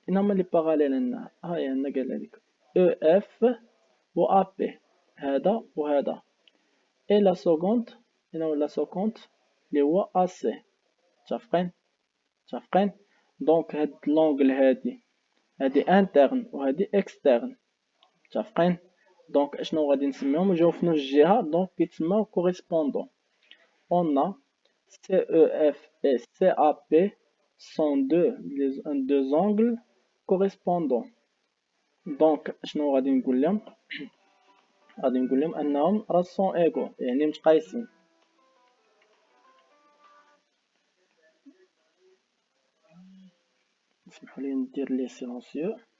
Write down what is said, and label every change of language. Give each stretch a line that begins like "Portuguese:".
Arabic: هما لي باراليل هنا هاي عندنا قال لك او اف و ا بي، هذا وهذا، اي لا سكوند هنا ولا سكوند اللي هو ا سي. متفقين؟ دونك هاد لونغل هادي انترن وهادي اكسترن. متفقين؟ دونك اشنو غادي نسميهم جاو في نفس الجهه، دونك كيتسماو كوريسبوندون.
French: on a CEF et CAP sont deux angles correspondants.
Arabic: دونك شنو غادي نقول لهم غادي نقول لهم انهم راه سون ايغو يعني متقايسين. اسمحوا لي ندير لي سيلونسيو.